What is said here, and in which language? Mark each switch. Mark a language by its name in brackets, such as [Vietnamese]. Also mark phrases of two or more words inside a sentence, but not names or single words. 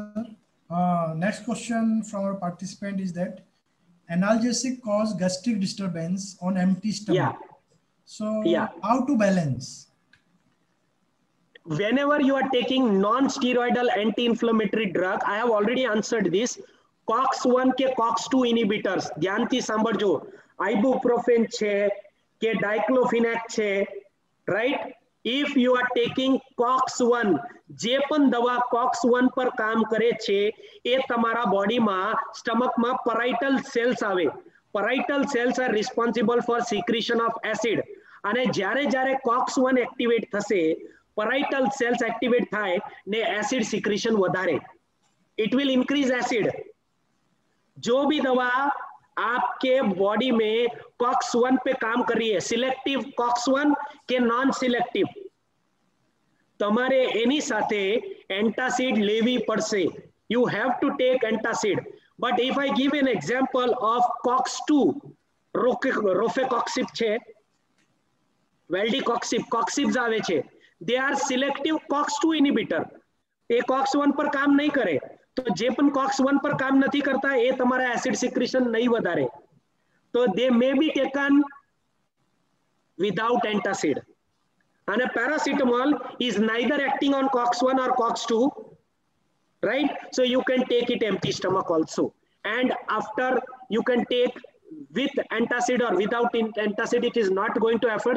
[English] Next question from our participant is that analgesic cause gastric disturbance on empty stomach. Yeah. So how to balance? Whenever you are taking non-steroidal anti-inflammatory drug, I have already answered this. COX-1 के COX-2 inhibitors, [Gujarati] ध्यानથી સાંભળજો, ibuprofen છે કે diclofenac છે, right? If you are taking COX-1, જે પણ દવા COX-1 પર કામ કરે છે, એ તમારા બોડીમાં સ્ટમકમાં [English] parietal cells [Gujarati] આવે. [English] Parietal cells are responsible for secretion of acid. [Gujarati] અને જ્યારે COX-1 activate થશે, [English] parietal cells [Gujarati] activate થાય ને [English] acid secretion [Gujarati] વધારે. [English] It will increase acid. [Hindi] जो भी दवा आपके बॉडी में COX-1 पे काम कर रही है, सिलेक्टिव COX-1 के [English] non selective, [Gujarati] તમારે એની સાથે એન્ટાસિડ લેવી પડશે. [English] You have to take antacid. But if I give an example of COX-2, rofecoxib છે, વેલ્ડીકોક્સિબ, [Gujarati] કોક્સિબ્સ આવે છે, [English] they are selective COX-2 inhibitor. [Gujarati] એ COX-1 પર કામ નહીં કરે. તો જે પણ COX-1 પર કામ નથી કરતા એ તમારા [English] acid secretion [Gujarati] નહીં વધારે. [English] તો they may be taken without antacid. And a paracetamol is neither acting on COX-1 or COX-2, right? So you can take it empty stomach also. And after you can take with antacid or without antacid, it is not going to affect.